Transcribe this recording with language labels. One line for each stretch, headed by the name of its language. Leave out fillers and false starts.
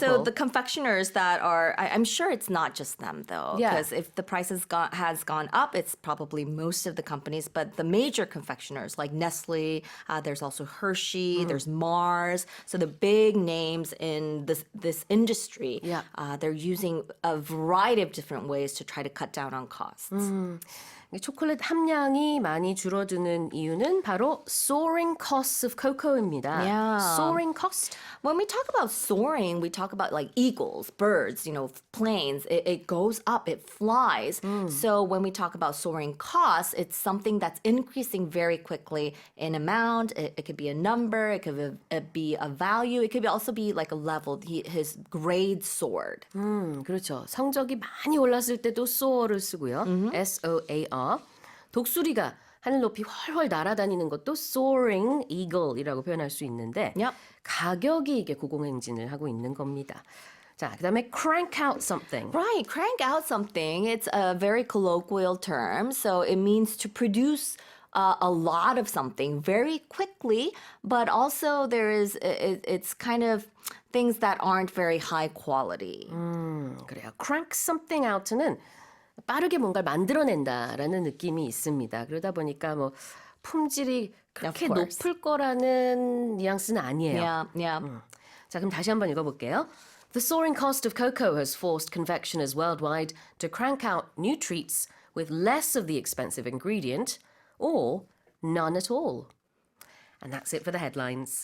English: So the confectioners that are, I'm sure it's not just them though, because if the price has gone up, it's probably most of the companies. But the major confectioners like Nestle, there's also Hershey, there's Mars. So the big names in this industry, they're using a variety of different ways to try to cut down on costs.
Korean: 초콜릿 함량이 많이 줄어드는 이유는 바로 soaring costs of cocoa입니다.
English: Yeah. Soaring cost? When we talk about soaring, we talk about like eagles, birds, planes. It goes up, it flies. So when we talk about soaring costs, it's something that's increasing very quickly in amount. It could be a number, it could be a value, it could also be like a level. His grade soared.
Korean: 그렇죠. 성적이 많이 올랐을 때도 soar를 쓰고요.
English: S-O-A-R.
Korean: 독수리가 하늘 높이 훨훨 날아다니는 것도 soaring eagle이라고 표현할 수 있는데 가격이 이게 고공행진을 하고 있는 겁니다. 자, 그다음에 crank out something.
English: Right, crank out something. It's a very colloquial term. So it means to produce a lot of something very quickly, but also it's kind of things that aren't very high quality.
Korean: 그래요. crank something out는 빠르게 뭔가를 만들어낸다라는 느낌이 있습니다. 그러다 보니까 뭐 품질이 그렇게 높을 거라는 뉘앙스는 아니에요. 자, 그럼 다시 한번 읽어볼게요.
English: The soaring cost of cocoa has forced confectioners worldwide to crank out new treats with less of the expensive ingredient or none at all. And that's it for the headlines.